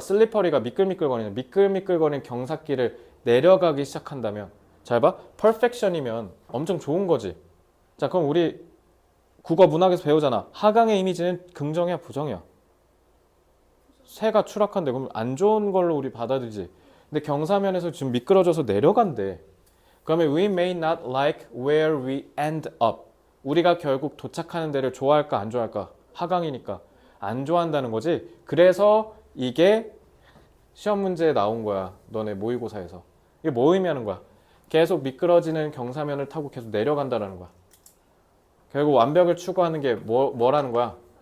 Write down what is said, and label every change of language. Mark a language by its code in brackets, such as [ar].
[ko] 슬리퍼리가 미끌미끌거리는 경사길을 내려가기 시작한다면 잘 봐. perfection이면 엄청 좋은 거지. 자, 그럼 우리 국어 문학에서 배우잖아. 하강의 이미지는 긍정이야, 부정이야? 새가 추락한데 그럼 안 좋은 걸로 우리 받아들이지. 근데 경사면에서 지금 미끄러져서 내려간대. 그러면 [en] we may not like where we end up. [ko] 우리가 결국 도착하는 데를 좋아할까 안 좋아할까? 하강이니까 안 좋아한다는 거지. 그래서 이게 시험 문제에 나온 거야. 너네 모의고사에서. 이게 뭐 의미하는 거야? 계속 미끄러지는 경사면을 타고 계속 내려간다는 거야. 결국 완벽을 추구하는 게 뭐라는 거야?